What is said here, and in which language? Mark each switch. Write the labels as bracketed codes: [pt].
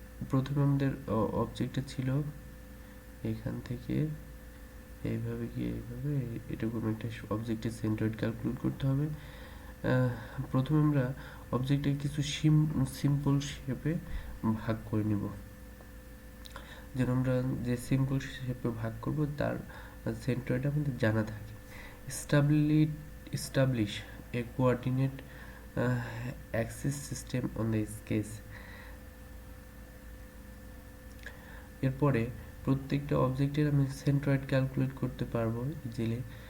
[bn] প্রথমে আমাদের অবজেক্টটা ছিল এখান থেকে এইভাবে গিয়ে এইভাবে, এরকম একটা অবজেক্টের সেন্ট্রয়েড ক্যালকুলেট করতে হবে। প্রথমে আমরা অবজেক্টে কিছু সিম্পল শেপে ভাগ করে নিব, যেন আমরা যে সিম্পল শেপে ভাগ করব তার সেন্ট্রয়েড আমাদের জানা থাকে। [en] establish a coordinate axis system on the sketch. [bn] এরপরে প্রত্যেকটা অবজেক্টের আমি সেন্ট্রয়েড ক্যালকুলেট করতে পারবো ইজিলি।